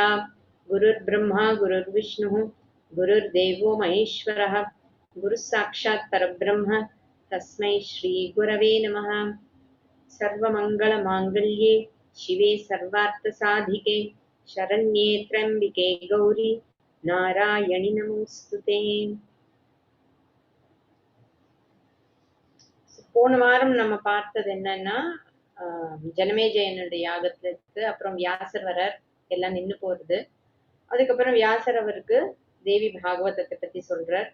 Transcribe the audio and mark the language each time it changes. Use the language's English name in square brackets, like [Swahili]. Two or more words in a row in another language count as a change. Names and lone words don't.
[Sanskrit] गुरुर्ब्रह्मा गुरुर्विष्णुः गुरुर्देवो महेश्वरः गुरुः साक्षात् परब्रह्म तस्मै श्रीगुरवे नमः। सर्वमङ्गलमाङ्गल्ये शिवे सर्वार्थसाधिके शरण्ये त्र्यम्बिके गौरी नारायणि नमोस्तुते। [Tamil] போன வாரம் நம்ம பார்த்தது என்னன்னா ஜனமேஜயனுடைய யாகத்துக்கு அப்புறம் வியாசர் வரார், எல்லாம் நின்னு போறது. அதுக்கப்புறம் வியாசர் அவருக்கு தேவி பாகவதத்தை பத்தி சொல்றார்.